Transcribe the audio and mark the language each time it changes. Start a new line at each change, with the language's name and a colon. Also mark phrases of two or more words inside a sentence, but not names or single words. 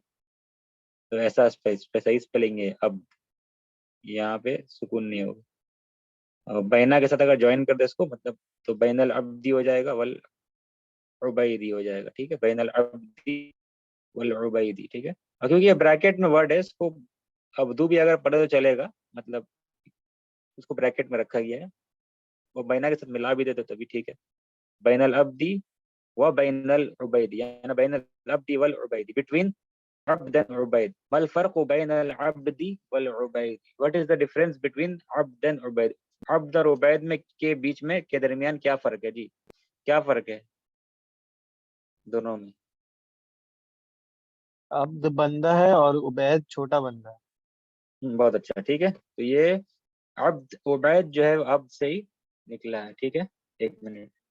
Urdu: تو ایسا صحیح اسپیلنگ ہے، اب یہاں پہ سکون نہیں ہوگا، اور بینا کے ساتھ اگر جوائن کر دے اس کو، مطلب تو
Arabic: بین العبدی
Urdu: ہو جائے گا والعبیدی ہو جائے گا، ٹھیک ہے،
Arabic: بین العبدی والعبیدی،
Urdu: ٹھیک ہے۔ اور کیونکہ یہ بریکٹ میں ورڈ ہے، اس کو ابدو بھی اگر پڑھے تو چلے گا، مطلب اس کو بریکٹ میں رکھا گیا ہے، وہ بینا کے ساتھ ملا بھی دے تو بھی ٹھیک ہے۔
Arabic: بین العبدی و بین العبید، یعنی بین العبد والعبید،
English: between عبد and عبید۔
Arabic: ما الفرق بین العبد والعبید،
English: what is the difference between عبد and عبید؟
Urdu: عبد اور عبید میں کے بیچ میں کے درمیان کیا فرق ہے جی؟ کیا فرق ہے دونوں میں؟ عبد بندہ ہے اور عبید چھوٹا بندہ ہے۔ بہت اچھا، ٹھیک ہے۔ تو یہ عبد عبید جو ہے عبد سے ہی نکلا ہے، ٹھیک ہے، ایک منٹ۔